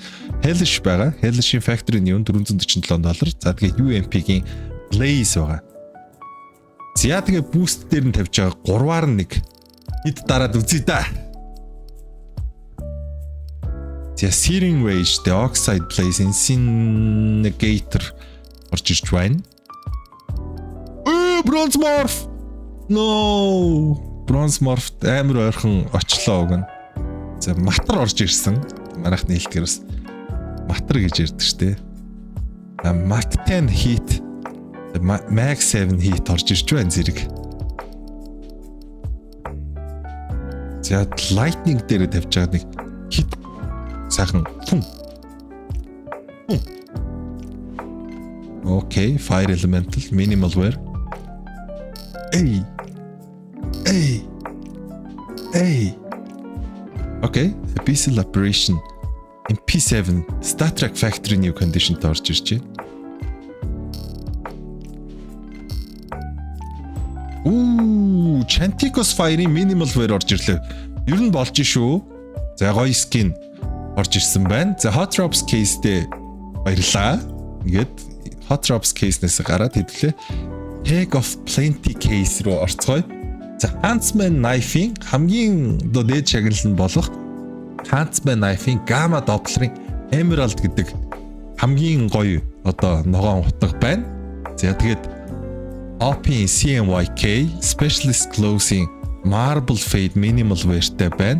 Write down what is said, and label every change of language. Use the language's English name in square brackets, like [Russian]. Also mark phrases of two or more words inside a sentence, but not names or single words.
[Mongolian] Hellish байгаа. Hellish-ийн Factory New $447. За тэгээ UMP-гийн Blaze байгаа. За тэгээ boost дээр нь тавьж байгаа 3-аар нь нэг хэд дараад үзье да. За Searing Rage, The Oxide Blaze, Incinerator орж ирж байна. Bronze Morph. No. Bronze Morph амар ойрхон очлоо уг нь. За матар орж ирсэн. Манайхны хэлтгэрээс матар гэж ярьдаг штэ. Mac 10 heat, Mac 7 heat орж ирж байна зэрэг. За Lightning дээр тавьж байгаа нэг хит сайхан. Окей, Fire Elemental, Minimal Wear. Эй. Окей, Abyssal Apparition. MP7 Star Trek Factory New Condition-д орж ирж байна. Chanticos Fire-ийн Minimal Wear орж ирлээ. Ер нь болж шүү. За гоё skin орж ирсэн байна. За Hot Drops case-тэй баярлаа. Ингээд Hot Drops case-нээс гараад хэвлээ. Tag of Plenty case руу орцгоё. За Huntsman Knife-ийн хамгийн дээд шагнал нь болох Huntsman Knife-ийн Gamma Doppler-ийн Emerald гэдэг хамгийн гоё одоо ногоон утга байна. За тэгээд OP CMYK Specialist Closing Marble Fade Minimal Wear-тэй байна.